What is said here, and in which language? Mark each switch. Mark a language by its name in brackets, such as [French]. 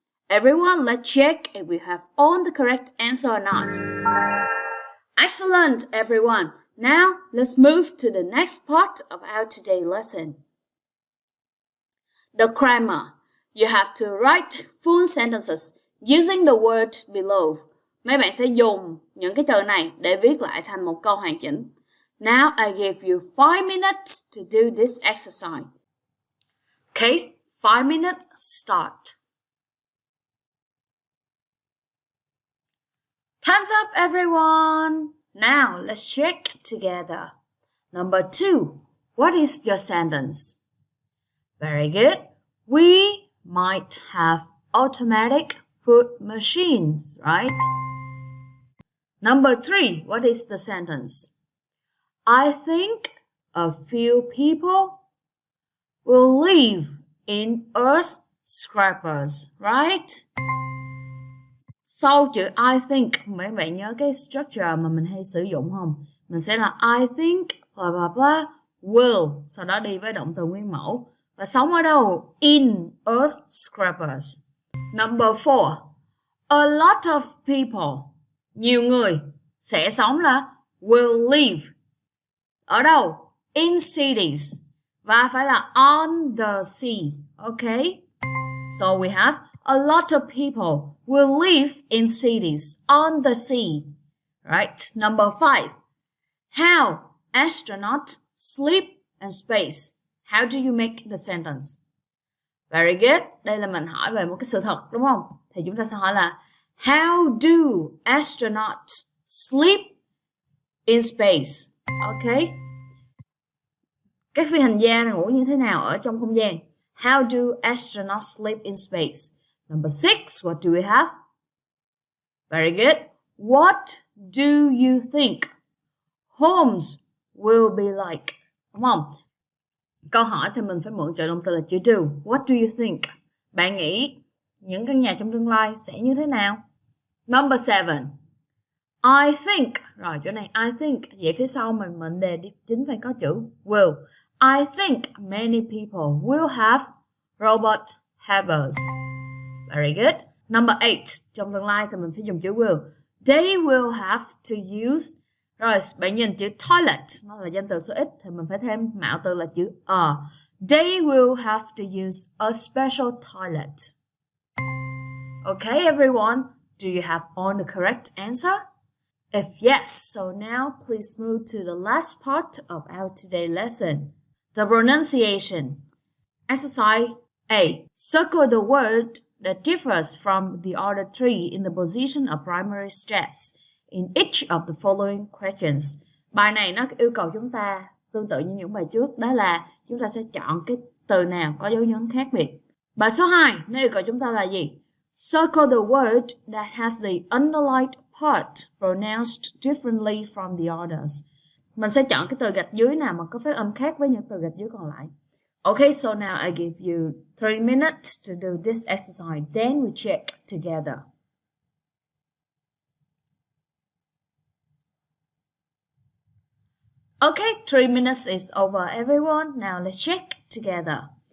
[English] Everyone, let's check if we have all the correct answer or not. Excellent, everyone. Now, let's move to the next part of our today lesson. The grammar. You have to write full sentences using the word below. [Vietnamese] Mấy bạn sẽ dùng những cái từ này để viết lại thành một câu hoàn chỉnh. [English] Now, I give you 5 minutes to do this exercise. Okay, 5 minutes, start. Time's up, everyone. Now, let's check together. Number 2. What is your sentence? Very good. We might have automatic food machines, right? Number 3. What is the sentence? I think a few people will live in earth scrapers, right? [Vietnamese] Sau chữ [English] I think, [Vietnamese] mấy bạn nhớ cái structure mà mình hay sử dụng không? Mình sẽ là [English] I think blah blah blah will, [Vietnamese] sau đó đi với động từ nguyên mẫu. Và sống ở đâu? [English] In earth scrapers. Number 4. A lot of people, [Vietnamese] nhiều người sẽ sống là [English] will live. [Vietnamese] Ở đâu? [English] In cities. [Vietnamese] Và phải là [English] on the sea. Okay? So we have a lot of people will live in cities on the sea. Right? Number 5. How astronauts sleep in space. How do you make the sentence? Very good. [Vietnamese] Đây là mình hỏi về một cái sự thật, đúng không? Thì chúng ta sẽ hỏi là [English] how do astronauts sleep in space? [Vietnamese] Okay. Các phi hành gia ngủ như thế nào ở trong không gian? [English] How do astronauts sleep in space? Number 6, what do we have? Very good. What do you think homes will be like? [Vietnamese] Đúng không? Câu hỏi thì mình phải mượn trợ động từ là chữ do. [English] What do you think? [Vietnamese] Bạn nghĩ những căn nhà trong tương lai sẽ như thế nào? [English] Number 7. I think. [Vietnamese] Rồi chỗ này [English] I think. [Vietnamese] Vậy phía sau mình đề chính phải có chữ [English] will. I think many people will have robot helpers. Very good. Number 8. [Vietnamese] Trong tương lai thì mình phải dùng chữ will. [English] They will have to use. [Vietnamese] Rồi bạn nhìn chữ toilet, nó là danh từ số ít thì mình phải thêm mạo từ là chữ a. [English] They will have to use a special toilet. Okay, everyone. Do you have all the correct answer? If yes, so now please move to the last part of our today lesson. The pronunciation. Exercise A. Circle the word that differs from the other three in the position of primary stress in each of the following questions. [Vietnamese] Bài này nó yêu cầu chúng ta tương tự như những bài trước, đó là chúng ta sẽ chọn cái từ nào có dấu nhấn khác biệt. Bài số 2, nó yêu cầu chúng ta là gì? [English] Circle the word that has the underlined part pronounced differently from the others. [Vietnamese] Mình sẽ chọn cái từ gạch dưới nào mà có phát âm khác với những từ gạch dưới còn lại. [English] Okay, so now I give you 3 minutes to do this exercise. Then we check together. Okay, 3 minutes is over, everyone. Now let's check together.